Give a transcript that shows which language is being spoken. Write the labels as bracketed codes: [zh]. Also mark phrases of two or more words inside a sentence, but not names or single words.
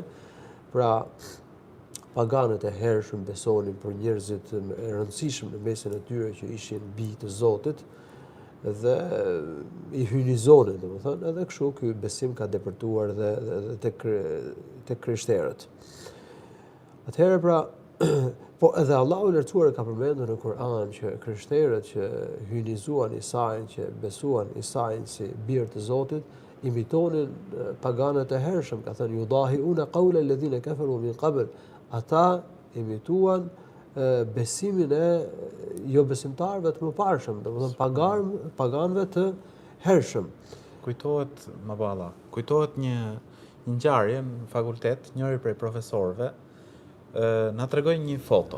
[sq] Pra paganët e hershëm besonin për njerëzit e rëndësishëm në mesin e tyre që ishin bijë të Zotit, dhe i hynizonin, domethënë, edhe kështu ky besim ka depërtuar dhe tek krishterët. Atëherë pra, po edhe Allahu i lartësuar ka përmendur në Kur'an që krishterët që hynizuan Isain, që besuan Isain si bir të Zotit, imitonin paganët e hershëm, ka thënë [ar] يضاهئون قول الذين كفروا من قبل. [sq] Ata imituan besimin e jo besimtarëve të mëparshëm, domethënë paganëve të hershëm. Kujtohet një ngjarje në fakultet, njëri prej profesorëve na tregoi një foto.